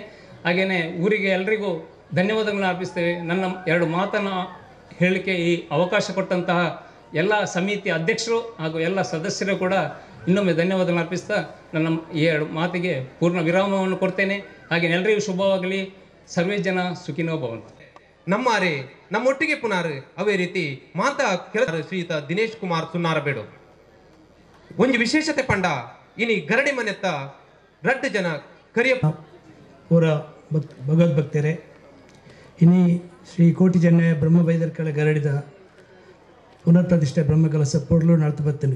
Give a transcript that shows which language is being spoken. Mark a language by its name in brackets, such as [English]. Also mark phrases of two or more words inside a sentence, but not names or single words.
[Kannada] ಹಾಗೆಯೇ ಊರಿಗೆ ಎಲ್ರಿಗೂ ಧನ್ಯವಾದಗಳನ್ನು ಅರ್ಪಿಸ್ತೇವೆ. ನನ್ನ 2 ಮಾತನ್ನು ಹೇಳಲಿಕ್ಕೆ ಈ ಅವಕಾಶ ಕೊಟ್ಟಂತಹ ಎಲ್ಲ ಸಮಿತಿ ಅಧ್ಯಕ್ಷರು ಹಾಗೂ ಎಲ್ಲ ಸದಸ್ಯರು ಕೂಡ ಇನ್ನೊಮ್ಮೆ ಧನ್ಯವಾದಗಳನ್ನು ಅರ್ಪಿಸ್ತಾ ನನ್ನ ಈ 2 ಮಾತಿಗೆ ಪೂರ್ಣ ವಿರಾಮವನ್ನು ಕೊಡ್ತೇನೆ. ಹಾಗೆ ಎಲ್ಲರಿಗೂ ಶುಭವಾಗಲಿ. [Sanskrit] ಸರ್ವೇ ಜನ ಸುಖಿನೋ ಭವಂತು. [Tulu] ನಮ್ಮಾರೆ ನಮ್ಮೊಟ್ಟಿಗೆ ಪುನರ್ ಅವೇ ರೀತಿ ಮಾತ ಕೆಲಸ ಶ್ರೀಯುತ ದಿನೇಶ್ ಕುಮಾರ್ ಸುನ್ನಾರಬೇಡು ಒಂದು ವಿಶೇಷತೆ ಪಂಡ ಇನಿ ಗರಡಿ ಮನೆತ್ತ ರಡ್ಡು ಜನ ಕರಿಯ ಪೂರ ಭಗವದ್ಭಕ್ತರೇ, ಇನಿ ಶ್ರೀ ಕೋಟಿ ಚೆನ್ನಯ್ಯ ಬ್ರಹ್ಮ ಬೈದರ್ಕಳ ಗರಡಿದ ಪುನರ್ ಪ್ರತಿಷ್ಠೆ ಬ್ರಹ್ಮಕಲಸ ಪೊರ್ಲು ನಡ್ತು ಬತ್ತನು.